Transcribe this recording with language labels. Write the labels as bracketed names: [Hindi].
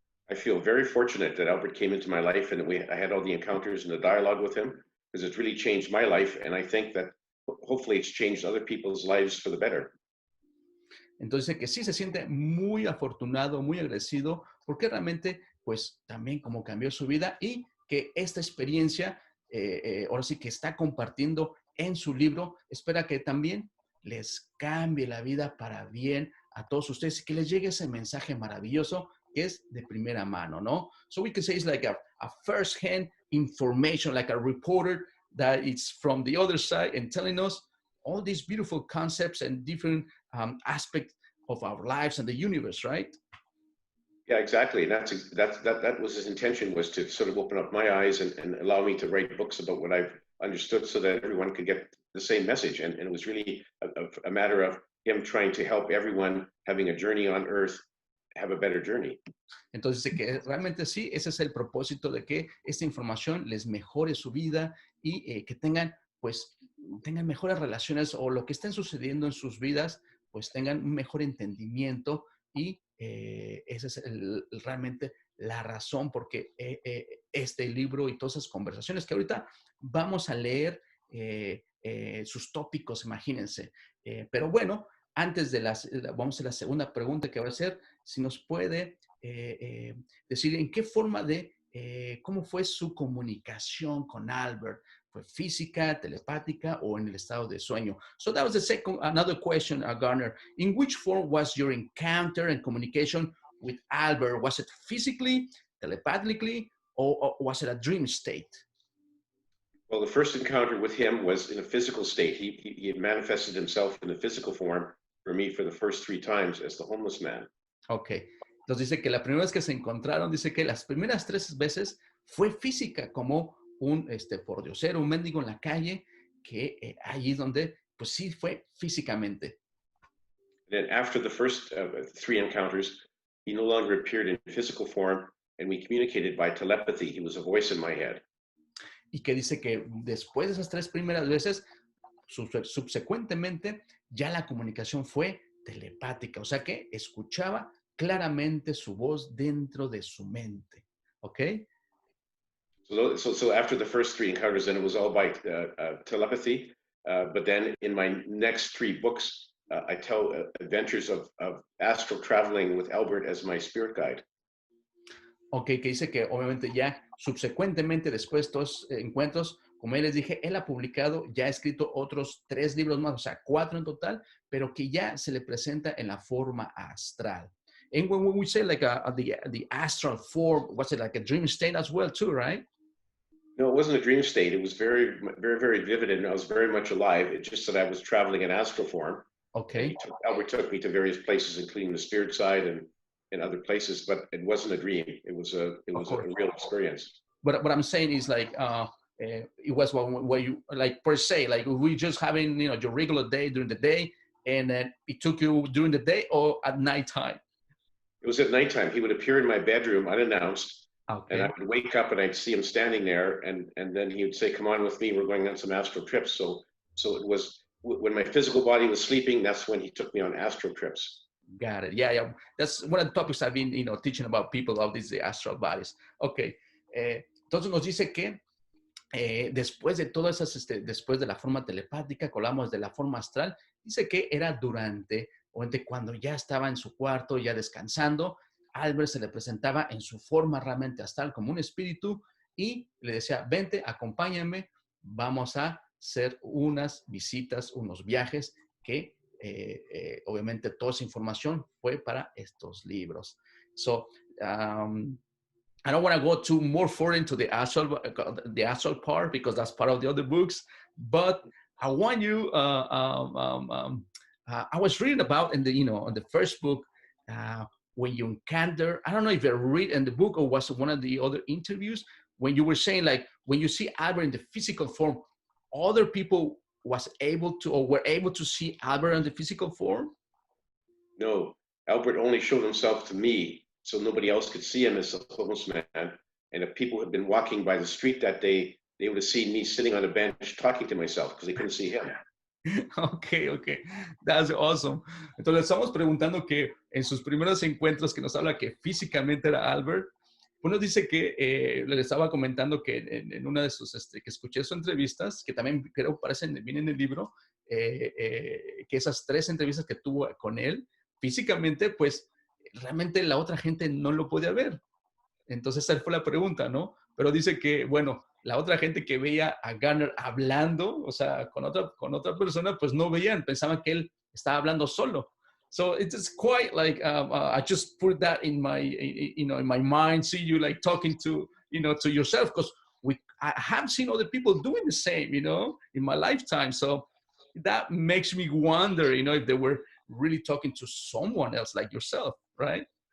[English] I feel very fortunate that Albert came into my life and I had all the encounters and the dialogue with him because it's really changed my life. And I think that hopefully it's changed other people's lives for the better. [Spanish] Entonces que sí se siente muy afortunado, muy agradecido, porque realmente, pues también como cambió su vida y que esta experiencia, ahora sí que está compartiendo en su libro, espera que también les cambie la vida para bien a todos ustedes y que les llegue ese mensaje maravilloso que es de primera mano, ¿no? [English] So we can say it's like a first-hand information, like a reporter that it's from the other side and telling us all these beautiful concepts and different aspects of our lives and the universe, right? Yeah, exactly. And that was his intention, was to sort of open up my eyes and allow me to write books about what I've understood so that everyone could get the same message. And it was really a matter of him trying to help everyone having a journey on earth have a better journey. [Spanish] Entonces, que realmente sí, ese es el propósito de que esta información les mejore su vida y que tengan mejores relaciones o lo que estén sucediendo en sus vidas, pues tengan un mejor entendimiento y esa es realmente la razón porque este libro y todas esas conversaciones que ahorita vamos a leer sus tópicos, imagínense. Pero bueno, antes vamos a la segunda pregunta que va a ser, si nos puede decir en qué forma cómo fue su comunicación con Albert. ¿Fue física, telepática o en el estado de sueño? [English] So that was another question, Garner. In which form was your encounter and communication with Albert? Was it physically, telepathically, or was it a dream state? Well, the first encounter with him was in a physical state. He had manifested himself in a physical form for me for the first 3 times as the homeless man. Ok. [Spanish] Entonces dice que la primera vez que se encontraron, dice que las primeras 3 veces fue física, como un pordiosero, un mendigo en la calle, que allí donde, pues sí fue físicamente. [English] And then after the first 3 encounters, he no longer appeared in physical form, and we communicated by telepathy. He was a voice in my head. [Spanish] Y que dice que después de esas 3 primeras veces, subsecuentemente, ya la comunicación fue telepática, o sea que escuchaba claramente su voz dentro de su mente, ¿ok? [English] So after the first 3 encounters, then it was all by telepathy. But then in my next 3 books, I tell adventures of astral traveling with Albert as my spirit guide. [Spanish] Ok, que dice que obviamente ya subsecuentemente después de estos encuentros, como ya les dije, él ha publicado, ya ha escrito otros 3 libros más, o sea, 4 en total, pero que ya se le presenta en la forma astral. [English] And when we say like the astral form, was it like a dream state as well too, right? No, it wasn't a dream state. It was very, very, very vivid, and I was very much alive. It's just that I was traveling in astral form. Okay. Albert took me to various places, including the spirit side and other places, but it wasn't a dream. It was a real experience. But what I'm saying is like it was where you like per se, like we just having your regular day during the day, and then it took you during the day or at nighttime. It was at nighttime. He would appear in my bedroom unannounced, and I Okay. would wake up and I'd see him standing there, and then he would say, "Come on with me. We're going on some astral trips." So it was when my physical body was sleeping. That's when he took me on astral trips. Got it. Yeah, yeah. That's one of the topics I've been, teaching about people of these astral bodies. Okay. [Spanish] Entonces nos dice que después de todas esas, después de la forma telepática, que hablamos de la forma astral, dice que era durante cuando ya estaba en su cuarto, ya descansando, Albert se le presentaba en su forma realmente astral como un espíritu y le decía, vente, acompáñame, vamos a hacer unas visitas, unos viajes que obviamente toda esa información fue para estos libros. [English] So, I don't want to go too more further into the astral part because that's part of the other books. But I want you. I was reading about in the first book when you encounter. I don't know if you read in the book or was one of the other interviews when you were saying like when you see Albert in the physical form, other people was able to or were able to see Albert in the physical form. No, Albert only showed himself to me. So nobody else could see him as a homeless man. And if people had been walking by the street that day, they would have seen me sitting on a bench talking to myself because they couldn't see him. Okay. That's awesome. [Spanish] Entonces estamos preguntando que en sus primeros encuentros que nos habla que físicamente era Albert, uno dice que le estaba comentando que en una de sus, que escuché sus entrevistas, que también creo aparecen bien en el libro, que esas 3 entrevistas que tuvo con él, físicamente, pues, realmente la otra gente no lo podía ver. Entonces esa fue la pregunta, ¿no? Pero dice que, bueno, la otra gente que veía a Garnet hablando, o sea, con otra persona, pues no veían, pensaban que él estaba hablando solo. [English] So it's quite like, I just put that in my, in my mind, see you like talking to, to yourself, because I have seen other people doing the same, in my lifetime. So that makes me wonder, if they were really talking to someone else like yourself, right?